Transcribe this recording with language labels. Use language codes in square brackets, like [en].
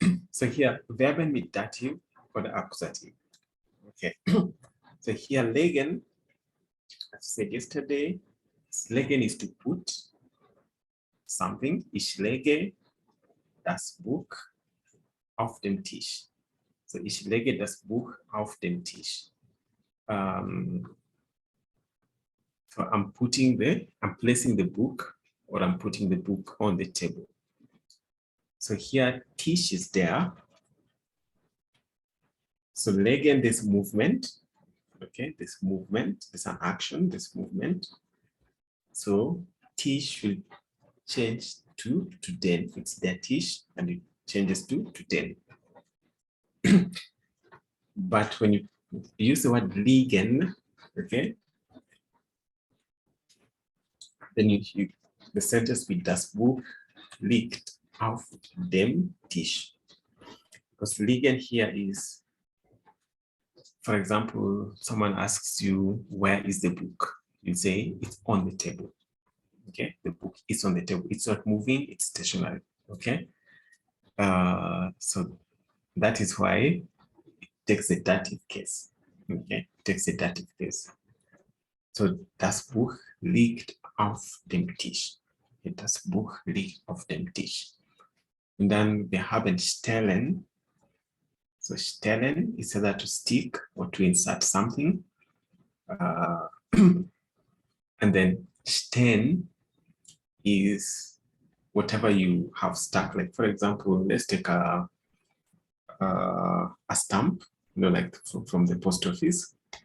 [en] So here, Verben mit Dativ or the Akkusativ. Okay, so here legen, as I said yesterday, legen is to put something. [de] Ich lege das Buch auf den Tisch. So ich lege das Buch auf den Tisch. [en] So I'm placing the book, or I'm putting the book on the table. So here Tisch is there. So legen, this movement. Okay, this movement, there's an action, this movement. So Tisch will change to den. It's their Tisch and it changes to den. But when you use the word liegen, okay, then the sentence with [de] das Buch liegt auf dem Tisch. [en] Because liegen here is, for example, someone asks you, where is the book? You say it's on the table. Okay, the book is on the table. It's not moving, it's stationary. Okay, so that is why it takes the dative case. Okay, it takes the dative case. [de] So das Buch liegt auf dem Tisch. Das Buch liegt auf dem Tisch. Und dann wir haben stellen. [en] So stellen is either to stick or to insert something. And then stehen is whatever you have stuck. Like for example, let's take a stamp, like from the post office.